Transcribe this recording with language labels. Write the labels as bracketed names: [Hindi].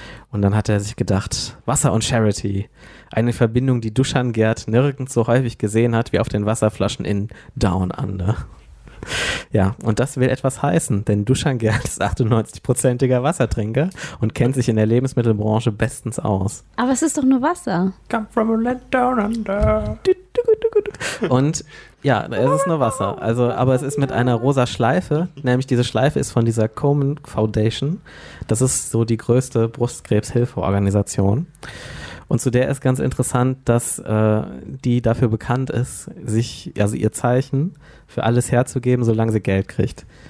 [German] Und dann hat er sich gedacht, Wasser und Charity, eine Verbindung, die Dushan Gerd nirgends so häufig gesehen hat, wie auf den Wasserflaschen in Down Under. Ja, und das will etwas heißen, denn Dushan Gerd ist 98%iger Wassertrinker und kennt sich in der Lebensmittelbranche bestens aus. Aber es ist doch nur Wasser. [English] Come from a land down under. [German] Und ja, es ist nur Wasser. Also, aber es ist mit einer rosa Schleife, nämlich diese Schleife ist von dieser Komen Foundation. Das ist so die größte Brustkrebshilfeorganisation. Und zu der ist ganz interessant, dass die dafür bekannt ist, sich, also ihr Zeichen für alles herzugeben, solange sie Geld kriegt.